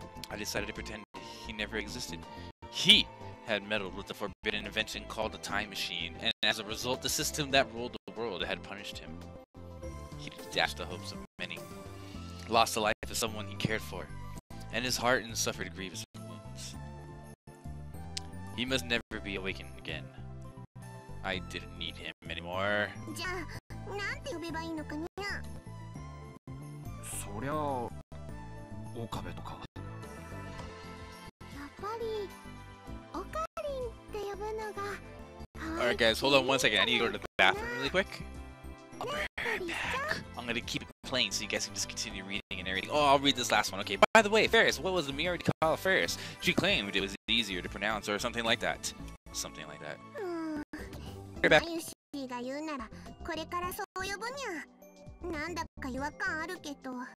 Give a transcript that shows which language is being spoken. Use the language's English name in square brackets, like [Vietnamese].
[English] I decided to pretend he never existed. He had meddled with the forbidden invention called the time machine, and as a result, the system that ruled the world had punished him. He dashed the hopes of many, lost the life of someone he cared for, and his heart and suffered grievous wounds. He must never be awakened again. I didn't need him anymore. [Japanese] じゃあなんて呼べばいいのかにゃ。そりゃ岡部とか。やっぱりオカリンって呼ぶのが可愛い。 [English] Alright guys, hold on one second. I need to go to the bathroom really quick. I'll be right back. I'm gonna keep it playing so you guys can just continue reading and everything. Oh, I'll read this last one. Okay, by the way, Ferris, what was the mirror to call Ferris? She claimed it was easier to pronounce or something like that. Something like that. [Japanese] マユシーが言うならこれからそう呼ぶにゃ。なんだか違和感あるけど。